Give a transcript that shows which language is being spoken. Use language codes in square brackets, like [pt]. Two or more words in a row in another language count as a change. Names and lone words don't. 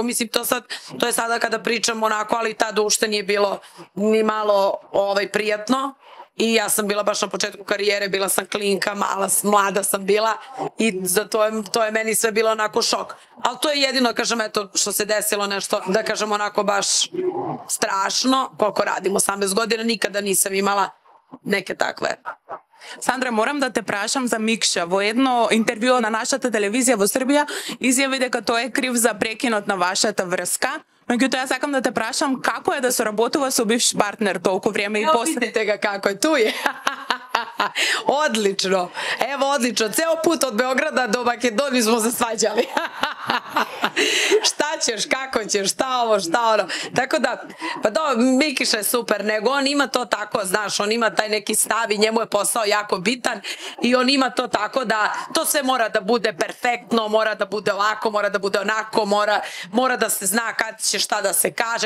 [sr] Mislim, to je sada kada pričam onako, ali tada ušte nije bilo ni malo prijatno i ja sam bila baš na početku karijere, bila sam klinka, mlada sam bila i za to je meni sve bilo onako šok. Ali to je jedino, kažem, eto, što se desilo nešto, da kažem, onako baš strašno. Koliko radim, 18 godina, nikada nisam imala neke takve. [mk] Сандра, морам да те прашам за Микша. Во едно интервју на нашата телевизија во Србија изјави дека тој е крив за прекинот на вашата врска. Меѓутоа, јас сакам да те прашам како е да се работува со бивш партнер толку време и после... [sr] Видите ga kako je, tu je. Odlično. Evo, odlično. Ceo put od Beograda do Makedonije smo se svađali. Šta ćeš, kako ćeš, šta ovo, šta ono. Tako da, pa do, Mikiša je super, nego on ima to tako, znaš, on ima taj neki stav i njemu je posao jako bitan i on ima to tako da to sve mora da bude perfektno, mora da bude ovako, mora da bude onako, mora da se zna kad će šta da se kaže.